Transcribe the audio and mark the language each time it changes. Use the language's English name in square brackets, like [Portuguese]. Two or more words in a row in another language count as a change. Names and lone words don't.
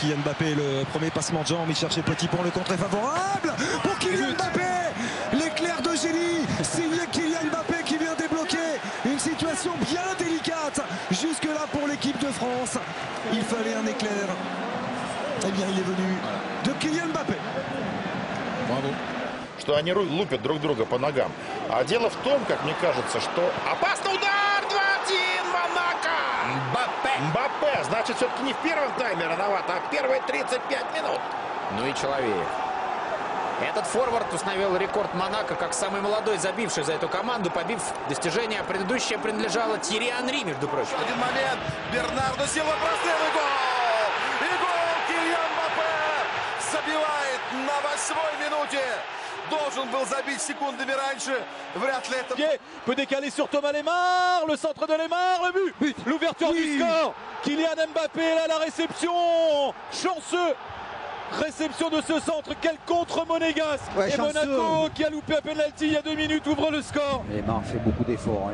[French] Kylian Mbappé, le premier passement de jambes, il cherchait Petit Pont, le contre est favorable pour Kylian Mbappé. L'éclair de génie signé Kylian Mbappé qui vient débloquer une situation bien délicate jusque là pour l'équipe de France. Il fallait un éclair. Eh bien, il est venu de Kylian Mbappé. Bravo. [Russian] Что они лупят друг друга по ногам. А дело в том, как мне кажется, что... Опасный удар! 2-1! Монако! Мбаппе! Значит, все-таки не в первом тайме рановато, а в первые 35 минут. Ну и человек. Этот форвард установил рекорд Монако как самый молодой забивший за эту команду, побив достижение предыдущее принадлежало Тьерри Анри, между прочим. Один момент. Бернардо Силва прострел и гол! И гол Кильян Мбаппе забивает на 8-й минуте. Должен был забить секундами раньше. Вряд ли это... [French] Peut décaler sur Thomas Lemar. Le centre de Lemar. Le but. L'ouverture du score. Kylian Mbappé là, la réception. Chanceux. Réception de ce centre. Quel contre monégasque. Ouais, et chanceux. Monaco qui a loupé un penalty il y a 2 minutes ouvre le score. Lemar fait beaucoup d'efforts.